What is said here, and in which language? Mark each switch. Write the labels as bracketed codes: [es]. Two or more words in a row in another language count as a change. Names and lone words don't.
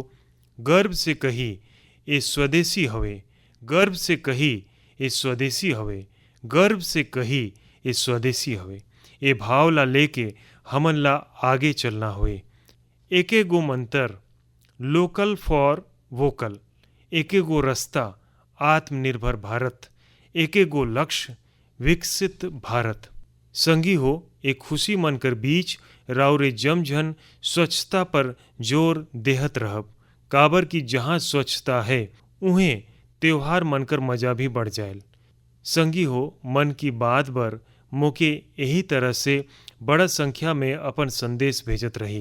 [sgj] गर्व से कही ये स्वदेशी हवे, गर्व से कही ये स्वदेशी हवे, गर्व से कही ये स्वदेशी हवे। ये भाव ला लेके हमन ला आगे चलना होए। एके गो मंतर [en] local for vocal, [sgj] एके गो रास्ता आत्मनिर्भर भारत, एके गो लक्ष्य विकसित भारत। संगी हो, एक खुशी मनकर बीच राउरे जमझन स्वच्छता पर जोर देहत रहब। काबर की जहाँ स्वच्छता है उहें त्योहार मनकर मजा भी बढ़ जाए। संगी हो, मन की बात बर मोके यही तरह से बड़ा संख्या में अपन संदेश भेजत रही।